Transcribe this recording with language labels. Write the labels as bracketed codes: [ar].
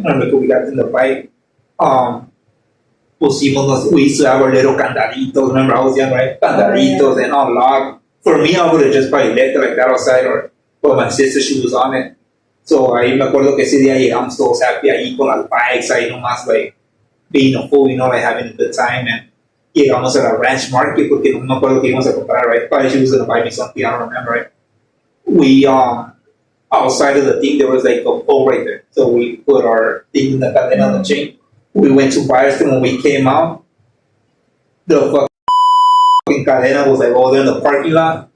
[en] Remember, we got in the bike. We used to have our little candaditos. Remember, I was young, right? Candaditos and unlocked. For me, I would have just probably left it like that outside, but my sister, she was on it. [es] So ahí me acuerdo que ese día llegamos todos happy ahí con las bikes, ahí nomás, [en] being a fool, having a good time. [es] And llegamos a la ranch market porque no me acuerdo que íbamos a comprar, right? [en] Probably she was going to buy me something, I don't remember, right? We, outside of the thing, there was a pole right there. So we put our thing in the cadena on the chain. We went to Firestone. When we came out, the fucking cadena was over there in the parking lot.